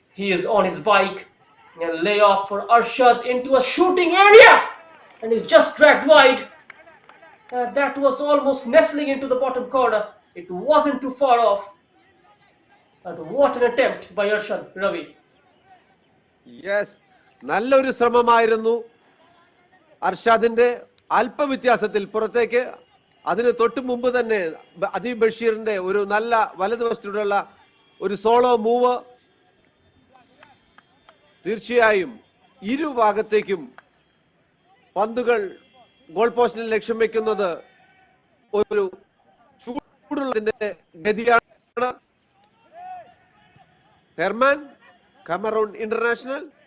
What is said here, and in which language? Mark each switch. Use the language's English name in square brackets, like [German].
[English] He is on his bike and lay off for Arshad into a shooting area and is just dragged wide. That was almost nestling into the bottom corner. It wasn't too far off. And what an attempt by Arshad, Ravi. [Malayalam] Yes, നല്ലൊരു ശ്രമമായിരുന്നു അർഷാദിന്റെ അല്പവ്യത്യാസത്തിൽ പുറത്തേക്ക്. അതിന് തൊട്ട് മുമ്പ് തന്നെ അദീബ് ബഷീറിന്റെ ഒരു നല്ല വലതുവശത്തുള്ള ഒരു സോളോ മൂവ് തീർച്ചയായും ഇരുഭാഗത്തേക്കും പന്തുകൾ ഗോൾ പോസ്റ്റിൽ ലക്ഷ്യം വെക്കുന്നത് ഒരു ചൂടുള്ളതിന്റെ ഗതിയാണ്. Herman, Cameroon International.